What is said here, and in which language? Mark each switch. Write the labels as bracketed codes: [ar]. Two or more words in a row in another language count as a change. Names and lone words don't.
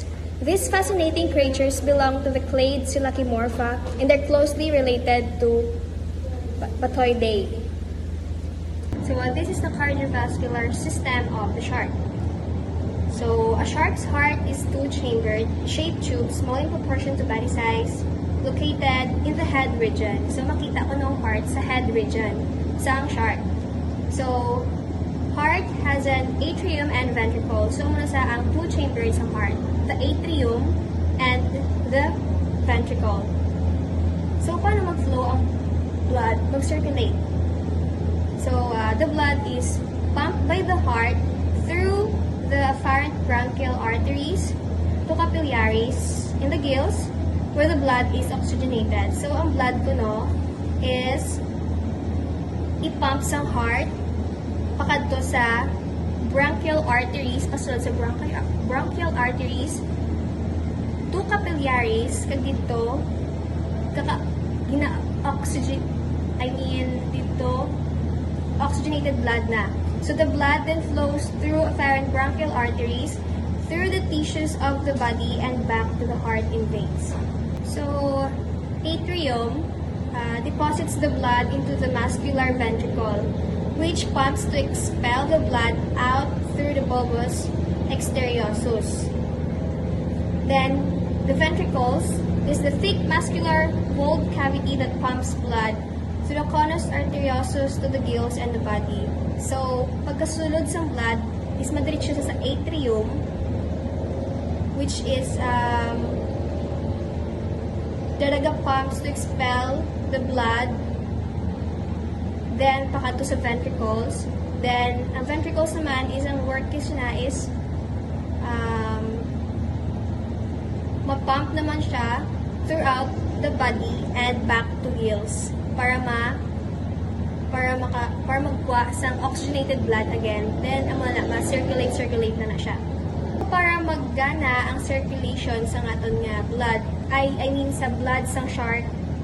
[en] These fascinating creatures belong to the clade Silacimorpha and are closely related to Bathoidae. This is the cardiovascular system of the shark. A shark's heart is two-chambered, shaped tube, small in proportion to body size, located in the head region. [hil] Makita ko ng heart sa [en] head region [hil] sa ang shark. [en] Heart has an atrium and ventricle. [hil] Muna sa ang [en] two chambers [hil] ng heart, [en] the atrium and the ventricle. [hil] Paano mag-flow ang blood, mag-circulate? [en] The blood is pumped by the heart through the afferent bronchial arteries to capillaries in the gills, where the blood is oxygenated. [hil] Ang blood ko is ipump sa heart pakadto sa [en] bronchial arteries, [hil] pasunod sa [en] bronchial arteries to capillaries, [hil] kag dito dito [en] oxygenated blood [hil] na. [en] The blood then flows through afferent bronchial arteries, through the tissues of the body, and back to the heart in veins. Atrium deposits the blood into the muscular ventricle, which pumps to expel the blood out through the bulbus exteriosus. Then, the ventricles is the thick muscular walled cavity that pumps blood through the conus arteriosus to the gills and the body. [hil] Pagkasulod sa blood is madiretso sa atrium, which is daraga [en] pumps to expel the blood, [hil] then pakadto sa ventricles. Then ang ventricles naman is ang work na is ma-pump naman siya [en] throughout the body and back to gills [hil] para magkuha sang [en] oxygenated blood again. [hil] Then ang ma-circulate na siya. Para maggana ang circulation sa aton nga blood, sa blood sang shark,